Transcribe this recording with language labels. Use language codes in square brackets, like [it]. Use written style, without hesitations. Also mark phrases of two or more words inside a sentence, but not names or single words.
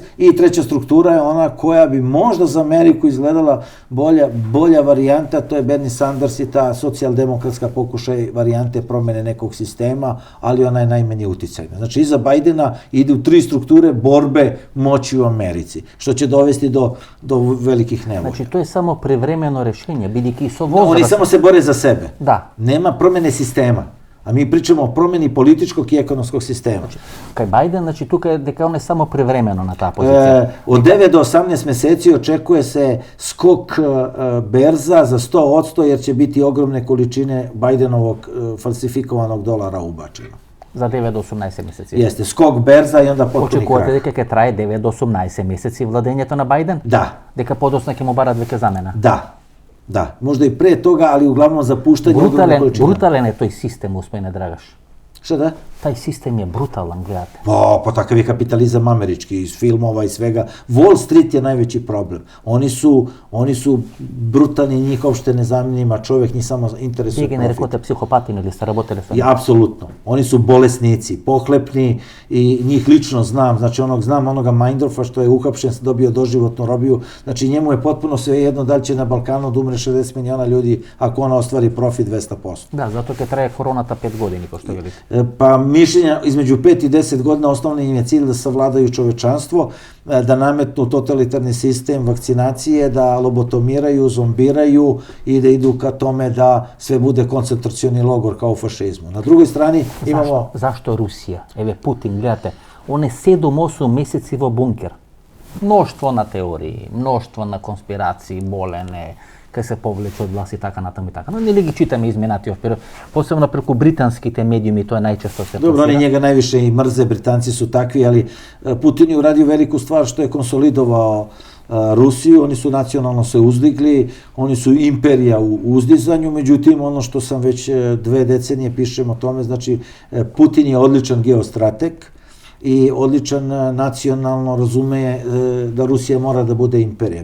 [sr] I treća struktura je ona koja bi možda za Ameriku izgledala bolja varijanta, to je Bernie Sanders i ta socijaldemokratska pokušaj varijante promene nekog sistema, ali ona je najmanje uticajna. Znači, iza Bidena idu tri strukture borbe moći u Americi, što će dovesti do velikih nevolja. Znači, to je samo privremeno rešenje, [mk] бидејќи со возраст. [sr] Oni samo se bore za sebe. Da. Nema promene sistema. A mi pričamo o promeni političkog i ekonomskog sistema. Znači, [mk] kај Бајден, значи тука е дека он е само привремено на таа позиција. [sr] Od 9 do 18 meseci očekuje se skok berza za 100%, jer će biti ogromne količine Bajdenovog falsifikovanog dolara ubačeno. [mk] За 9 до 18 месеци. [sr] Jeste, skok berza i onda potpuni krah. [mk] Очекувате дека ќе трае 9 до 18 месеци владењето на Бајден? [sr] Da. [mk] Дека подоцна ќе му барат веќе замена? [sr] Da, možda i pre toga, ali uglavnom zapuštanje ogromne količine. Brutalan je toj sistem, gospodine Dragaš. Šta da? Taj sistem je brutalan, gledate. Pa takav je kapitalizam američki, iz filmova i svega. Wall Street je najveći problem. Oni su brutalni, njih uopšte ne zanima čovjek, njih samo interesuje [mk] Вие ги нарекувате психопати или сте работели со [sr] njih? Apsolutno. Oni su bolesnici, pohlepni i njih lično znam. Znači znam onoga Meindorfa što je uhapšen, dobio doživotnu robiju. Znači njemu je potpuno svejedno da li će na Balkanu da umre 60 miliona ljudi ako ona ostvari profit 200%. Da, zato [mk] ќе трае короната 5 години, [sr] ko što велите. Pa mišljenja između 5 i 10 godina osnovni im je cilj da savladaju čovečanstvo, da nametnu totalitarni sistem vakcinacije, da lobotomiraju, zombiraju i da idu ka tome da sve bude koncentracioni logor kao u fašizmu. Na drugoj strani imamo... Zašto Rusija? [mk] Еве Путин, гледате, он е 7-8 месеци во бункер. Мноштво на теории, мноштво на конспирации, болене, кај се повлече од власт и така натаму и така. Но нели ги читаме изменати овпер, посебно преку британските медиуми, тоа најчесто се [sr] Dobro, oni njega najviše i mrze, Britanci su takvi, ali Putin je uradio veliku stvar što je konsolidovao Rusiju, oni su nacionalno se uzdigli, oni su imperija u uzdizanju, međutim ono što sam već 2 decenije pišem o tome, znači Putin je odličan geostrateg i odličan nacionalno razume da Rusija mora da bude imperija.